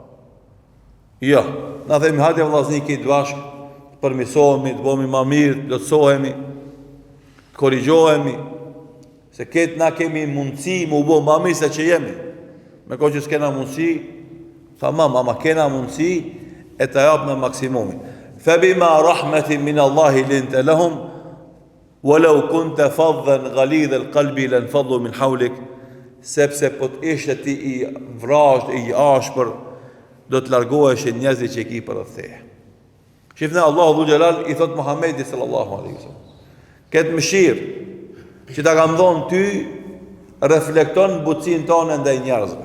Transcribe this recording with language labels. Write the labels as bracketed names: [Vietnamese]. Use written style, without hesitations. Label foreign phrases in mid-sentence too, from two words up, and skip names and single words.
[Albanian] Jo, na themi hajde vllaznik të bashk, përmirësohemi, të bëhemi më mirë, të plotësohemi, të korrigjohemi, se këtë na kemi mundësi më u bë më mirë se që jemi. Me kohë që s'kena mundësi, tamam, ama kena mundësi e të japë në maksimumin. [Arabic] فبما رحمة من الله لنت لهم ولو كنت فظا غليظ القلب لانفضوا من حولك, [Albanian] sepse po të ishte ti i vrasht, i ashpër, do të largoheshin njerëzit që i ki për rreth. Shifni Allahu Dhul Gjelal i thot Muhamedi [Arabic] صلى الله عليه وسلم, [Albanian] këtë mëshirë që ta kam dhonë ty, reflekton butësinë tonë ndaj njerëzve.